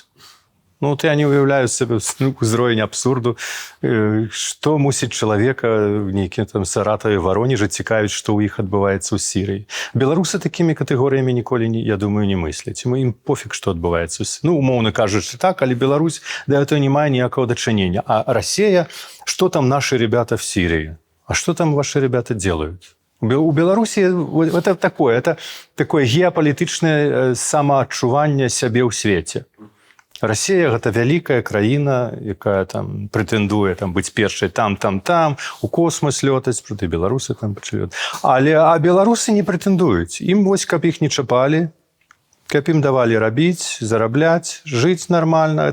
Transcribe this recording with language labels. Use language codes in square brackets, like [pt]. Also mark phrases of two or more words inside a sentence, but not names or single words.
[be] Ну, вот я не уяўляю себе узровень абсурду, што мусіць чалавека в нейкім там Саратаве, Варонежы цікавіць, што ў іх адбываецца ў Сірыі. Беларусы такімі катэгорыямі ніколі, я думаю, не мысляць. Ім пофіг, што адбываецца. Ну, умоўна кажучы так, але Беларусь да этого не мае ніякого дачынення. [ru] А Россия, что там наши ребята в Сирии? А что там ваши ребята делают? У Беларуси это такое [be] геапалітычнае самаадчуванне сябе ў свеце. Россия – гэта вялікая краіна, якая там прэтэндуе там, быць першай там, у космос лётаць, проты беларусы там пачалі. А беларусы не прэтэндуюць. Ім вось, каб іх не чапалі, каб ім давалі рабіць, зарабляць, жыць нармальна.